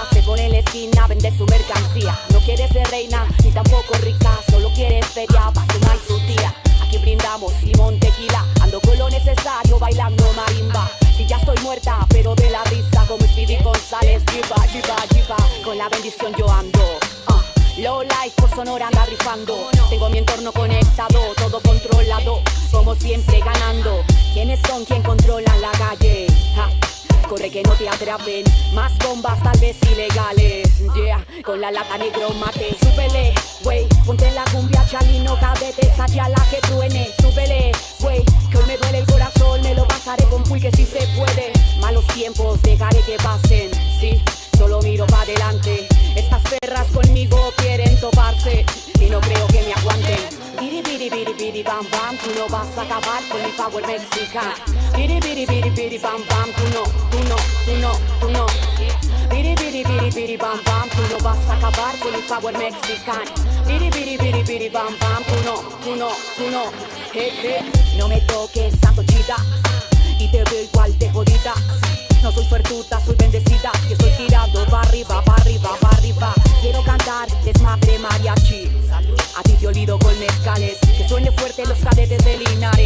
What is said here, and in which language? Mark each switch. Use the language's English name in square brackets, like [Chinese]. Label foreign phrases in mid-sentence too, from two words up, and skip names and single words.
[Spanish] Se pone en la esquina, vende su mercancía. No quiere ser reina, ni tampoco rica, solo quiere feria para su maíz y su tía. Aquí brindamos limón, tequila, ando con lo necesario bailando marimba. Si ya estoy muerta, pero de la risa como Speedy González. Jiba, jiba, jiba, con la bendición yo ando. [English] Low life [Spanish] por Sonora anda rifando. Tengo mi entorno conectado, todo controlado, como siempre ganando. ¿Quiénes son quien controlan la calle? Corre que no te atrapen, más bombas tal vez ilegales. Yeah, con la lata negro mate. Súbele, wey, ponte en la cumbia chalino, cadete, sacha la que truene. Súbele, wey, que hoy me duele el corazón, me lo pasaré con Puy que si se puede. Malos tiempos dejaré que pasen, sí, solo miro pa' adelante. Estas perras conmigo quieren toparse y no creo que me aguanten. Biri biri biri biri bam bam, tú no vas a acabar con mi power mexicano. Biri biri biri biri bam bam, tú no, tú no, tú no, tú no. Biri biri biri biri bam bam, tú no vas a acabar con mi power mexicano. Biri biri biri biri bam bam, tú no, tú no, tú no. Hey, hey. No me toques, santo chita, y te veo igual de jodida. No soy suertuda, soy bendecida y estoy tirando pa' arriba, pa' arriba, pa' arriba. Quiero cantar desmadre mariachi, a ti te olido con mezcales, que suene fuerte los cadetes de Linares.